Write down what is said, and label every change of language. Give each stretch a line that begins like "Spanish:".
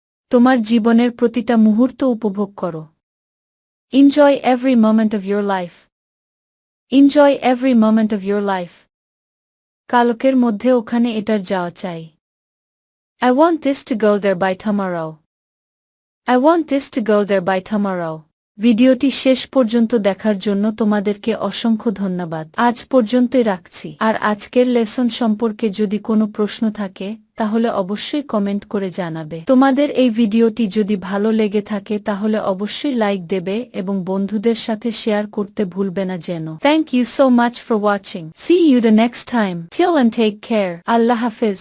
Bangla: তোমার জীবনের প্রতিটা মুহূর্ত উপভোগ করো।
English: Enjoy every moment of your life. Enjoy every moment of your life.
Bangla: কালকের মধ্যে ওখানে এটার যাওয়া চাই।
English: I want this to go there by tomorrow. I want this to go there by tomorrow.
Bangla: ভিডিওটি শেষ পর্যন্ত দেখার জন্য তোমাদেরকে অসংখ্য ধন্যবাদ। আজ পর্যন্তই রাখছি। আর আজকের লেসন সম্পর্কে যদি কোনো প্রশ্ন থাকে তাহলে অবশ্যই কমেন্ট করে জানাবে। তোমাদের এই ভিডিওটি যদি ভালো লেগে থাকে তাহলে অবশ্যই লাইক দেবে এবং বন্ধুদের সাথে শেয়ার করতে ভুলবে না যেন।
English: Thank you so much for watching. See you the next time. Till and take care. আল্লাহ হাফেজ।